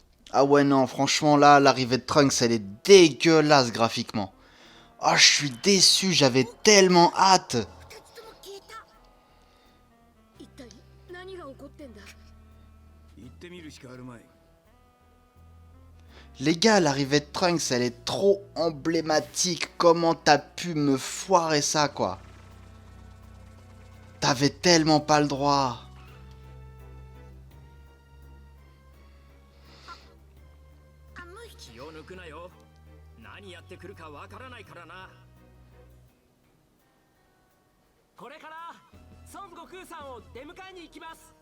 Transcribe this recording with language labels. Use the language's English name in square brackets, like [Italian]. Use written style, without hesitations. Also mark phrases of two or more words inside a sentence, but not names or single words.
[French] Ah ouais, non, franchement, là, l'arrivée de Trunks, elle est dégueulasse graphiquement. Oh, je suis déçu, j'avais tellement hâte. [Japanese] 二つとも消えた。一体何が起こってんだ。行ってみるしかあるまい。 [French] Les gars, l'arrivée de Trunks, elle est trop emblématique. Comment t'as pu me foirer ça, quoi? T'avais tellement pas le droit. [Japanese] 気を抜くなよ。何やってくるかわからないからな。これから孫悟空さんを出迎えに行きます。